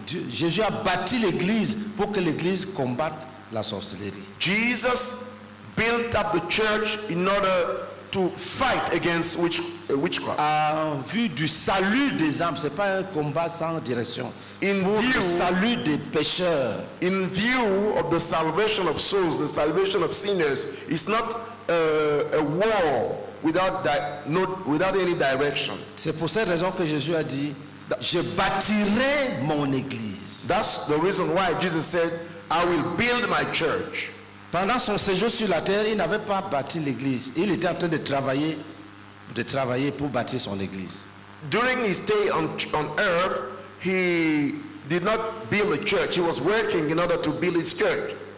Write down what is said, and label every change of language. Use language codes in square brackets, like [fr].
[fr] Jésus a bâti l'église pour que l'église combatte la sorcellerie. [en] Jesus built up the church in order to fight against witchcraft. [fr] En vue du salut des âmes, c'est pas un combat sans direction. [en] In [fr] Pour le [en] view, [fr] salut des pécheurs. [en] in view of the salvation of souls, the salvation of sinners, it's not a war without any direction. [fr] C'est pour cette raison que Jésus a dit, je bâtirai mon église. [en] That's the reason why Jesus said, I will build my church. [fr] Pendant son séjour sur la terre, il n'avait pas bâti l'église. Il était en train de travailler pour bâtir son église. [en] During his stay on earth, he did not build a church. He was working in order to build his church.